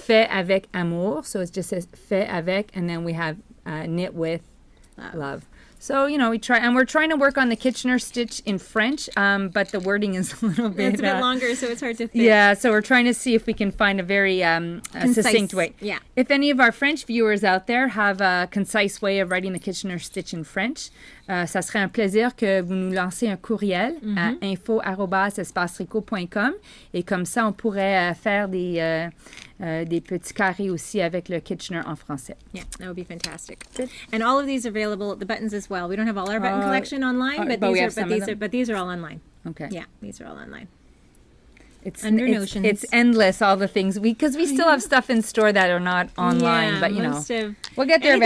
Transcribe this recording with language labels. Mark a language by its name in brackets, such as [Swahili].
[French] fait avec amour. [English] So it just says [French] fait avec, [English] and then we have knit with love. So we're trying to work on the Kitchener stitch in French, but the wording is a little bit. It's a bit longer, so it's hard to fit. Yeah, so we're trying to see if we can find a very succinct way. Yeah. If any of our French viewers out there have a concise way of writing the Kitchener stitch in French, [French] ça serait un plaisir que vous nous lancez un courriel à info@espacetricot.com, et comme ça on pourrait faire des petits carrés aussi avec le Kitchener en français. [English] Yeah, that would be fantastic. Good. And all of these are available, the buttons as well. We don't have all our button collection online, but these are all online. Okay. Yeah, these are all online. It's under Notions. It's endless, all the things because we still have stuff in store that are not online, but we'll get there eventually.